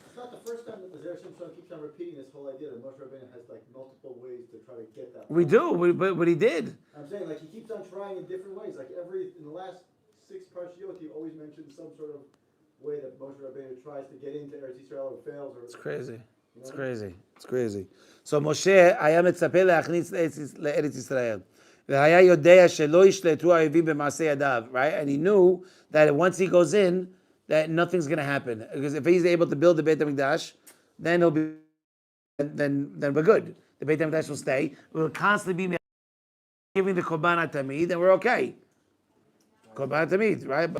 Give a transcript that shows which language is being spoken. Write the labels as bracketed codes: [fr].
[en] It's not the first time that the Zera Shimshon keeps on repeating this whole idea that Moshe Rabbeinu has like multiple ways to try to get that. We do, but he did. I'm saying like he keeps on trying in different ways. Like in the last 6 Parshiyot, he always mentions some sort of way that Moshe Rabbeinu tries to get into Eretz Yisrael or fails. Or It's crazy. You know? It's crazy. [he] So Moshe, היה מצפה להכניס לארץ ישראל. והיה יודע שלא ישלטו האויבים במעשה ידיו, right? [en] And he knew that once he goes in, that nothing's going to happen. Because if he's able to build the Beit HaMikdash, then he'll be, then we're good. The Beit HaMikdash will stay. We'll constantly be giving the Korban HaTamid, and we're okay. Korban HaTamid, right? But